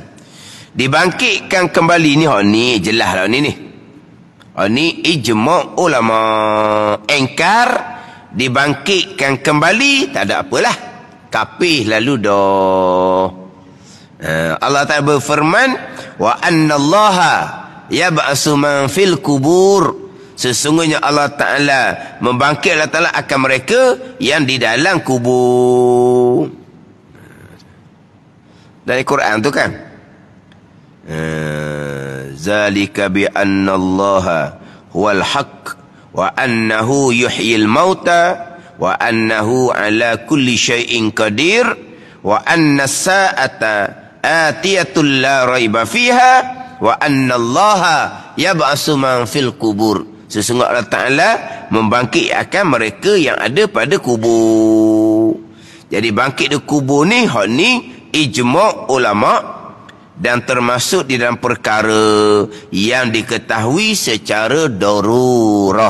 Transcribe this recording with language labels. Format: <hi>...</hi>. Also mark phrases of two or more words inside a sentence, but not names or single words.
<ms>Dibangkitkan kembali ni, ni jelas lah ni. Ni ijma' ulama. Engkar dibangkitkan kembali, tak ada apalah, kapih lalu dah. Allah Ta'ala berfirman,</ms> <ar>وأن الله يبعث من في القبور.</ar> <ms>Sesungguhnya Allah Ta'ala membangkit Allah Ta'ala akan mereka yang di dalam kubur. Dari Quran tu kan.</ms> <ar>ذلك بأن الله هو الحق وأنه يحيي الموتى وأنه على كل شيء قدير وأن الساعة آتية لا ريب فيها وأن الله يبعث من في القبور.</ar> <ms>Sesungguhnya Allah Ta'ala membangkit akan mereka yang ada pada kubur. Jadi bangkit di kubur ni, hak ni ijma' ulama' dan termasuk di dalam perkara yang diketahui secara darurah.</ms>